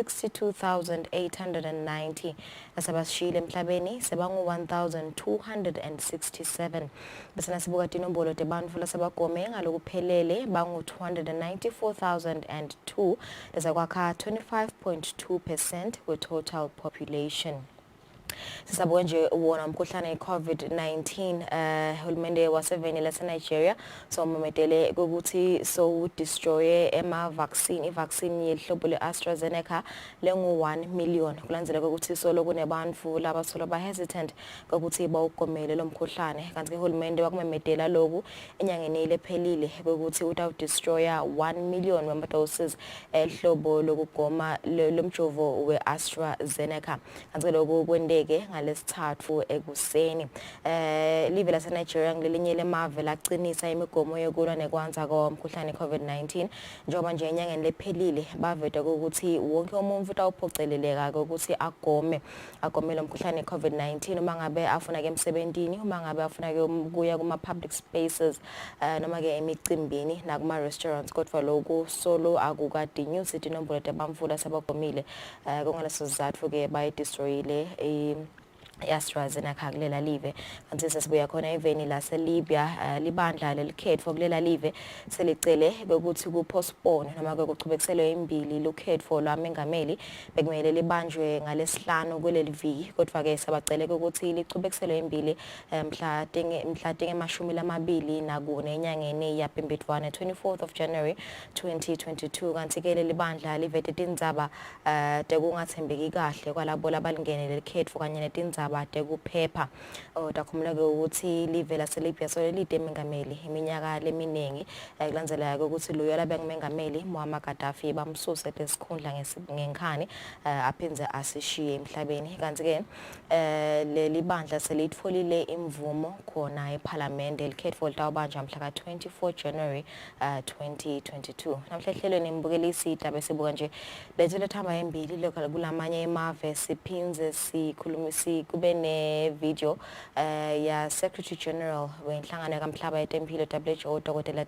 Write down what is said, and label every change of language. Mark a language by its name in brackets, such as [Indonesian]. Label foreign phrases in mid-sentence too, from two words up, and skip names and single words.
[Swati] 62890 lasebashile emhlabeni sebangu 1267 bese nasibuka tinombolo tebantu lasebagome ngalokuphelele bangu 294002 lesakwakha 25.2% we [English] total population. [Swati] Sisabuka nje wona umkhuhlane iCovid-19 hulumende waseveni lase Nigeria so memedele ukuthi so [English] destroy vaccine [Swati] yehlobo leAstraZeneca lengu 1 million kulandzela ukuthi solo kunebantu laba solo ba hesitant ukuthi bawugomele lo mkhuhlane kanti ke hulumende wakumemedela lokhu enyangeni lephelile ukuthi uta destroy 1 million wama doses ehlobo lokugoma lomjovo weAstraZeneca kanti ke lokhu kwendeke ngalesithathu ekuseni live lase Nigeria ngelinye lemave laqinisa imigomo yokulwa nekwanza komkhuhlane iCovid-19 njengoba nje enyangeni lephelile baveta ukuthi wonke umuntu utawuphoceleleka ukuthi agome lo mkhuhlane iCovid-19 uma ngabe afuna ke emsebentini uma ngabe afuna ke kuya kuma [English] public spaces [Swati] noma ke emicimbini na kuma restaurants kodwa lokhu solo akukadinyusi inombolo tabamfula sabagomile kungaleso sizathu ke bayidestroyile AstraZeneca kulela live kanti sesibuya khona eveni lase Libya libandla lelikhetho kulela live selicele ukuthi kupostpone noma ke kuchubekiselwe imbili lokhetho lwamengameli bekumele libanjwe ngalesihlanu kuleli viki kodwa ke sabacele ukuthi lichubekiselwe imbili mhla emashumi lamabili nakune enyangeni yaBhimbidvwane 24th of January 2022 kanti ke leli bandla livete tindzaba tekungathembeki kahle kwalabo labalingene lelikhetho kanye netindzaba kuphepha takhumula ke ukuthi live lase Libya so lide emengameli iminyaka leminingi kulandzela ukuthi lo yala bengumengameli Muammar Gaddafi bamsuse lesikhundla ngenkani aphinze asishiye emhlabeni kanti ke leli bandla selitfolile imvumo khona eParliament elikhetho litawubanja mhla ka 24 January 2022 namhla ehlelweni imbukelisi idaba esibuka nje lethu lethamba embili lokho kulamanye emave siphinze sikhulumisi kube ne video ya [English] Secretary General [Swati] wenhlangano kaMhlaba yetempilo WHO Dr.